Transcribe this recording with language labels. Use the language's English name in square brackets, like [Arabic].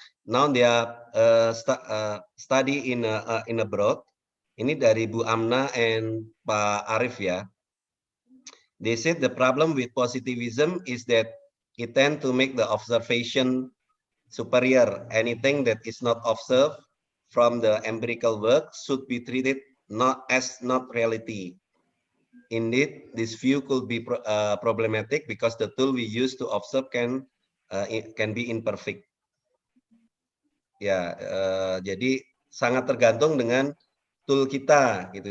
[English] Now they are study in abroad. [Indonesian] Ini dari Bu Amna and Pak Arif ya. [English] They said the problem with positivism is that it tend to make the observation superior. Anything that is not observed from the empirical work should be treated not reality. Indeed, this view could be problematic because the tool we use to observe can be imperfect. [Indonesian] Ya, jadi sangat tergantung dengan tool kita, gitu.